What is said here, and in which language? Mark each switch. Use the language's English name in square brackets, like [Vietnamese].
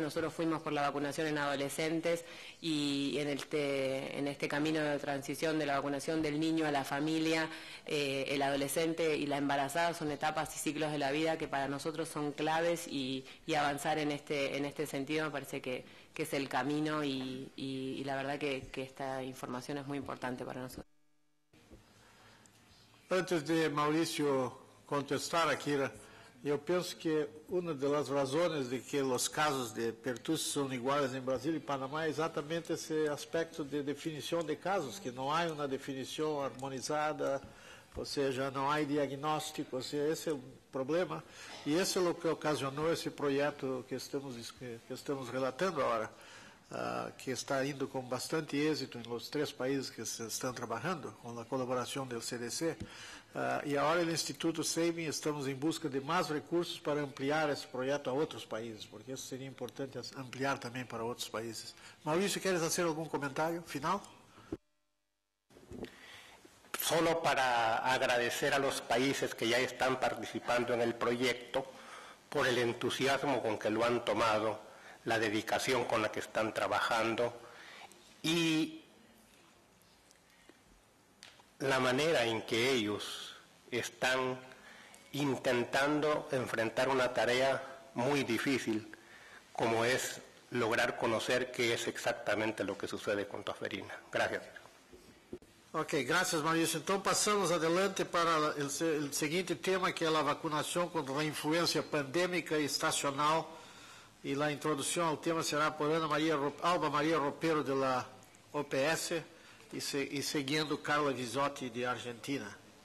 [Spanish] Nosotros fuimos por la vacunación en adolescentes y en este camino de transición de la vacunación del niño a la familia, el adolescente y la embarazada son etapas y ciclos de la vida que para nosotros son claves y avanzar en este sentido me parece que es el camino y la verdad que esta información es muy importante para nosotros. [Portuguese] Antes de Mauricio contestar aqui, eu penso que uma das razões de que os casos de pertussis são iguais em Brasil e Panamá é exatamente esse aspecto de definição de casos, que não há uma definição harmonizada, ou seja, não há diagnóstico, ou seja, esse é o problema. E esse é o que ocasionou esse projeto que estamos relatando agora, que está indo com bastante êxito nos 3 países que se estão trabalhando, com a colaboração do CDC. E agora, no Instituto SEIMI, estamos em busca de mais recursos para ampliar esse projeto a outros países, porque isso seria importante ampliar também para outros países. [Spanish] Maurício, ¿quieres hacer algún comentario final? Solo para agradecer a los países que ya están participando en el proyecto por el entusiasmo con que lo han tomado, la dedicación con la que están trabajando y la manera en que ellos están intentando enfrentar una tarea muy difícil, como es lograr conocer qué es exactamente lo que sucede con tosferina. Gracias. [Portuguese] Ok, graças, Maurício. Então, passamos adelante para o seguinte tema, que é a vacunação contra a influência pandêmica e estacional. E a introdução ao tema será por Alba Maria Ropero, da OPS, e seguindo Carla Visotti, de Argentina.